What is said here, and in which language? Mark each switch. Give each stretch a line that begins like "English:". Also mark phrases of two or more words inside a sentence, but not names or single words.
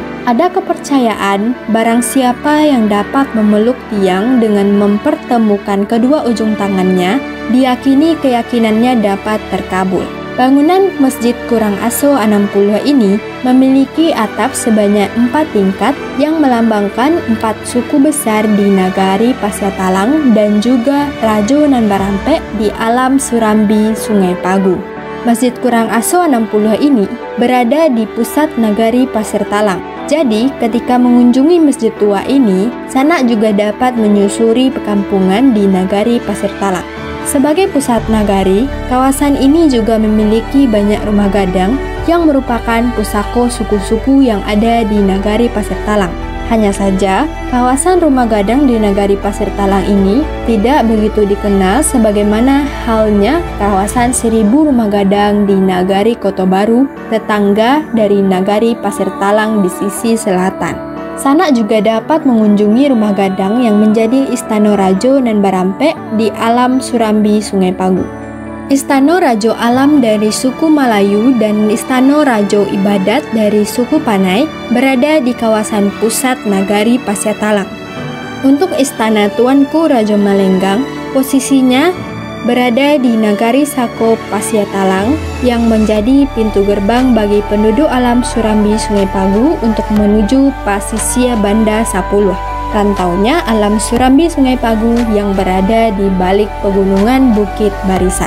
Indonesian: Ada kepercayaan barang siapa yang dapat memeluk tiang dengan mempertemukan kedua ujung tangannya, diyakini keyakinannya dapat terkabul. Bangunan Masjid Kurang Aso 60 ini memiliki atap sebanyak 4 tingkat yang melambangkan 4 suku besar di Nagari Pasiatalang dan juga Rajo nan Barampek di alam Surambi Sungai Pagu. Masjid Kurang Aso 60 ini berada di pusat Nagari Pasir Talang. Jadi, ketika mengunjungi masjid tua ini, sanak juga dapat menyusuri perkampungan di Nagari Pasir Talang. Sebagai pusat nagari, kawasan ini juga memiliki banyak rumah gadang yang merupakan pusako suku-suku yang ada di Nagari Pasir Talang. Hanya saja, kawasan rumah gadang di Nagari Pasir Talang ini tidak begitu dikenal sebagaimana halnya kawasan 1000 rumah gadang di Nagari Koto Baru, tetangga dari Nagari Pasir Talang di sisi selatan. Sanak juga dapat mengunjungi rumah gadang yang menjadi Istana Rajo nan Barampek di alam Surambi Sungai Pagu. Istana Rajo Alam dari suku Malayu dan Istana Rajo Ibadat dari suku Panai berada di kawasan pusat Nagari Pasiatalang. Untuk Istana Tuanku Rajo Malenggang, posisinya berada di Nagari Sako Pasiatalang yang menjadi pintu gerbang bagi penduduk alam Surambi Sungai Pagu untuk menuju Pasisia Banda Sapuluh, rantaunya alam Surambi Sungai Pagu yang berada di balik pegunungan Bukit Barisan.